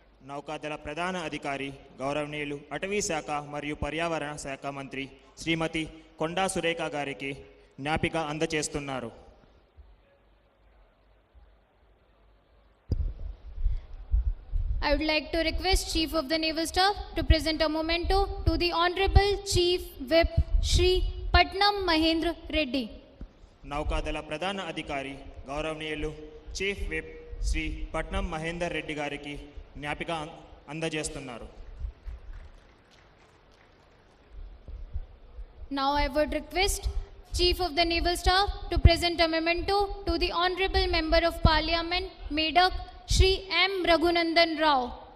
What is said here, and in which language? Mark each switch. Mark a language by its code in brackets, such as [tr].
[te] నౌకాదళ ప్రధాన అధికారి గౌరవనీయులు అటవీ శాఖ మరియు పర్యావరణ శాఖ మంత్రి శ్రీమతి కొండా సురేఖ గారికి జ్ఞాపిక అందజేస్తున్నారు. [en] I would like to request Chief of the Naval Staff to present a memento to the Honorable Chief Whip Shri Patnam Mahendra Reddy. [te] నౌకాదళ ప్రధాన అధికారి గౌరవనీయులు చీఫ్ విప్ శ్రీ పట్నం మహేందర్ రెడ్డి గారికి జ్ఞాపిక అందజేస్తున్నారు. [en] Now I would request Chief of the Naval Staff to present a memento to the Honorable Member of Parliament, Medak, Shri M. Raghunandan Rao.